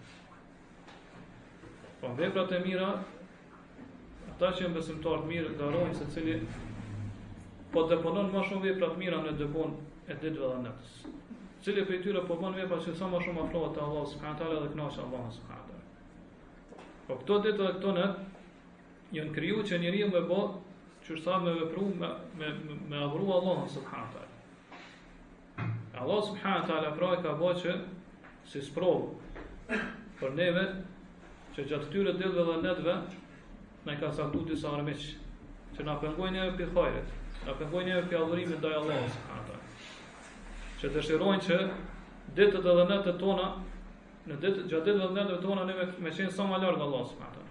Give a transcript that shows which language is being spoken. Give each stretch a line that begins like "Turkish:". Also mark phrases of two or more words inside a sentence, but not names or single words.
Albanian: Po veprat e mira, ata që janë besimtarë të mirë garojnë se cili po deponon më shumë vepra të mira në depon e ditëve dhe natës. Cili prej tyre po bën vepra që sa më shumë afrohet te Allahu
Arabic: سبحانه وتعالى
Albanian: dhe kënaqet Allahu
Arabic: سبحانه وتعالى.
Albanian: Po këto ditë dhe këto natë janë kriju që njeriu me bë që sa me vepru me adhuru Allahun
Arabic: سبحانه وتعالى.
Albanian: Allah
Arabic: سبحانه وتعالى
Albanian: pra ka bërë që si sprovë për neve që gjatë këtyre ditëve dhe natëve na ka saktuar disa armiq që na pengojnë neve për hajret, na pengojnë neve për adhurimin ndaj Allahut
Arabic: سبحانه وتعالى.
Albanian: Që dëshirojnë që ditët dhe natët tona, gjatë ditëve dhe natëve tona neve me qenë sa më larg Allahut
Arabic: سبحانه وتعالى.